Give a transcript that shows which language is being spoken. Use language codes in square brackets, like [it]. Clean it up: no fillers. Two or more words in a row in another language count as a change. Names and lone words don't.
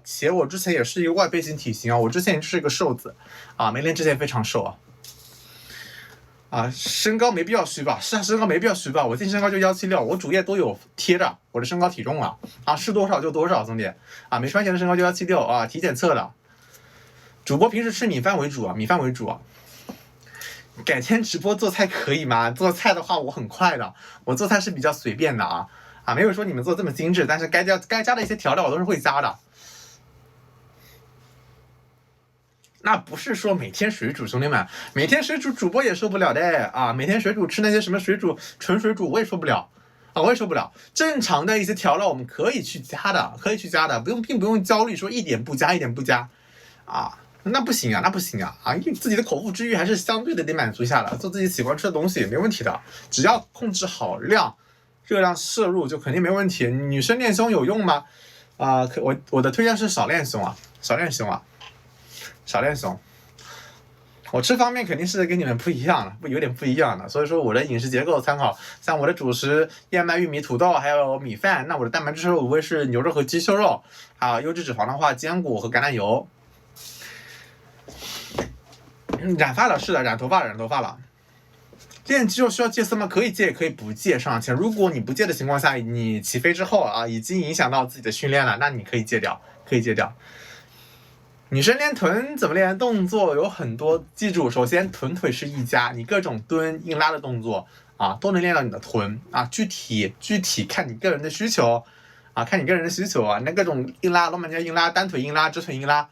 [zh] 且我之前也是一個外背型體型啊，我之前也是一個瘦子啊，沒練之前非常瘦啊。身高沒必要虛報，是啊，身高沒必要虛報。我淨身高就176，我主頁都有貼着我的身高體重啊，是多少就多少，兄弟啊，沒穿鞋的身高就176啊，體檢測的。主播平時吃米飯為主啊。改天直播做菜可以嗎？做菜的話我很快的，我做菜是比較隨便的啊，沒有說你們做這麼精緻，但是該加的一些調料我都是會加的。那不是說每天水煮，兄弟們，每天水煮主播也受不了的啊，每天水煮吃那些什麼純水煮我也受不了啊，我也受不了。正常的一些調料我們可以去加的，并不用焦慮說一點不加啊。那不行啊，自己的口腹之欲還是相對的得滿足一下了，做自己喜歡吃的東西也沒問題的，只要控制好量，熱量攝入就肯定沒問題。女生練胸有用嗎？我的推薦是少練胸。我吃方面肯定是跟你們不一樣了，有點不一樣的，所以說我的飲食結構參考，像我的主食燕麥、玉米、土豆還有米飯，那我的蛋白質攝入無非是牛肉和雞胸肉，優質脂肪的話堅果和橄欖油。染髮了，是的，染頭髮了。練肌肉需要戒色嗎？可以戒，也可以不戒。上前，如果你不戒的情況下，你起飛之後已經影響到自己的訓練了，那你可以戒掉。女生練臀怎麼練？動作有很多，記住，首先臀腿是一家，你各種蹲、硬拉的動作都能練到你的臀具體看你個人的需求那各種硬拉、罗马尼亞硬拉、單腿硬拉、直腿硬拉。